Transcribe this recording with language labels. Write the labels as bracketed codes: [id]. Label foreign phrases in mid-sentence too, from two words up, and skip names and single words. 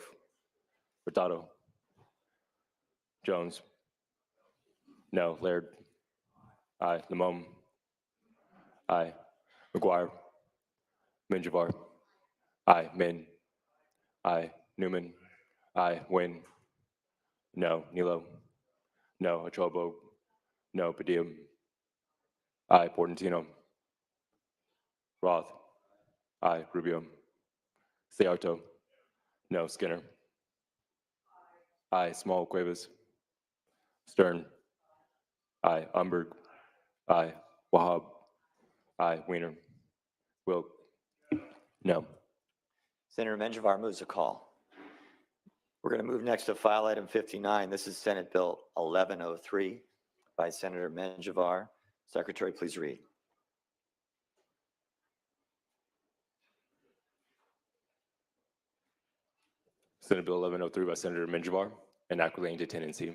[en] Hurtado. Jones. No. Laird. Aye. Lamone. Aye. McGuire. Minjavar. Aye. Min. Aye. Newman. Aye. Wynn. No. Nilo. No. Achobo. No. Padilla. Aye. Portantino. Roth. Aye. Rubio. Ciarto. No. Skinner. Aye. Small. Cuevas. Stern. Aye. Umberg. Aye. Wahab. Aye. Wiener. Wilk. No. Senator Menjivar moves a call. We're going to move next to file item 59. This is Senate Bill 1103 by Senator Menjivar. Secretary, please read. Senate Bill 1103 by Senator Menjivar, an act relating to tenancy.